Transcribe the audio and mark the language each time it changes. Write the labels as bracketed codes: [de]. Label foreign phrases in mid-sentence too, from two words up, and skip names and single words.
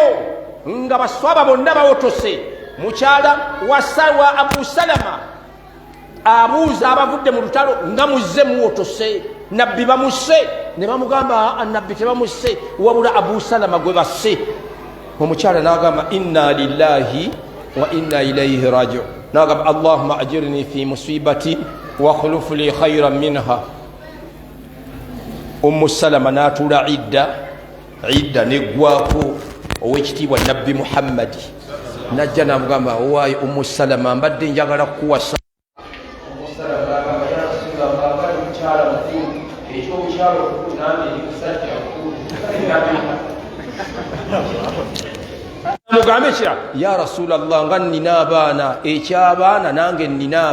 [lg] nga baswaba bonna bawotose mukyala wa abu salama abuuza abavudde mu lutalo nga muzze muwotose nabbi bamusse ne bamugamba nabbi tebamusse wabula abu salama gwe basse omukyala n'agamba [ar] إنا لله وإنا إليه راجعون [lg] n'agamba [ar] اللهم أجرني في مصيبتي واخلف لي خيرا منها [lg] ummu salama n'atuula idda neggwako ow'ekitiibwa nabbi muhammadi najja n'amugamba owaayi ummu salama mbadde njagala kukuwasa mugambe kira [ar] يا رسول الله [lg] nga nina abaana ekyabaana nange nina